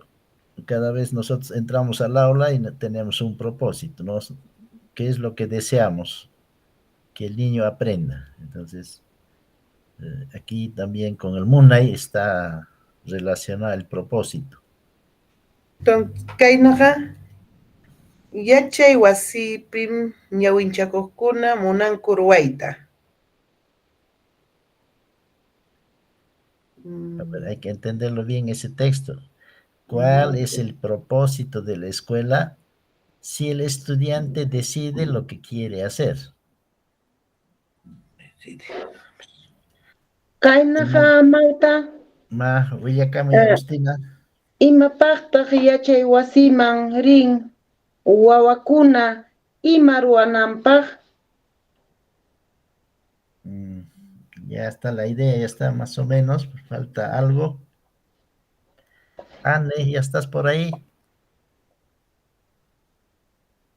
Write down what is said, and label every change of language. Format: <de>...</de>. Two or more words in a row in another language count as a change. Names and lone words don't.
<es>Cada vez nosotros entramos al aula y tenemos un propósito, ¿no? ¿Qué es lo que deseamos? Que el niño aprenda. Entonces, aquí también con el Munay está relacionado el propósito. Entonces,</es> <qu>Kainaja, yachay wasipim ñawinchakuykuna munanku ruwayta.</qu> <es>A ver, hay que entenderlo bien ese texto. ¿Cuál es el propósito de la escuela si el estudiante decide lo que quiere hacer?</es> <qu>Kaynaqa Marta, Willacama y Agustina. imapaqtaq yachay wasiman rin wawakuna ima ruwananpaq?</qu> <es>Ya está la idea, ya está más o menos, falta algo. Anne, ¿ya estás por ahí?</es>